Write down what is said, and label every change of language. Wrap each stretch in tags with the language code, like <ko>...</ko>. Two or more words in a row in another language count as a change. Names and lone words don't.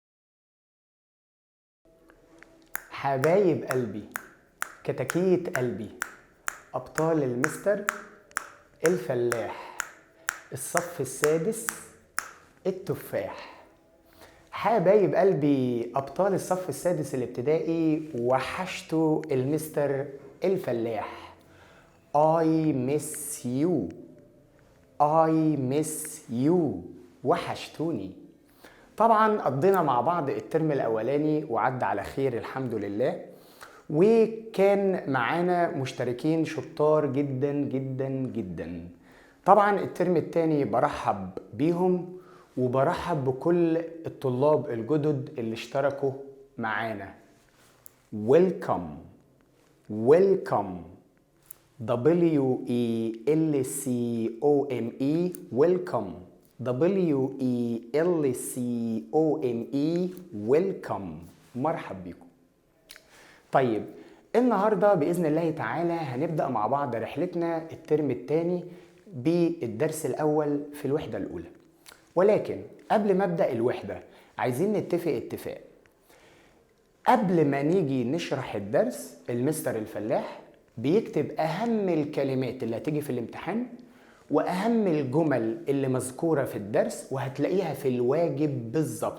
<ar>حبايب قلبي، كتاكيت قلبي، أبطال المستر الفلاح، الصف السادس التفاح. حبايب قلبي، أبطال الصف السادس الابتدائي، وحشتوا المستر الفلاح.</ar> <en>I miss you. I miss you.</en> <ar>وحشتوني. طبعا قضينا مع بعض الترم الأولاني وعدى على خير الحمد لله، وكان معانا مشتركين شطار جدا جدا جدا. طبعا الترم التاني برحب بيهم وبرحب بكل الطلاب الجدد اللي اشتركوا معانا.</ar> <en>Welcome. Welcome. W-E-L-C-O-M-E. Welcome. W-E-L-C-O-M-E. Welcome.</en> <ar>مرحب بكم. طيب، النهاردة بإذن الله تعالى هنبدأ مع بعض رحلتنا الترم الثاني بالدرس الأول في الوحدة الأولى. ولكن قبل ما أبدأ الوحدة عايزين نتفق اتفاق. قبل ما نيجي نشرح الدرس، المستر الفلاح بيكتب أهم الكلمات اللي هتيجي في الامتحان وأهم الجمل اللي مذكورة في الدرس، وهتلاقيها في الواجب بالظبط.</ar>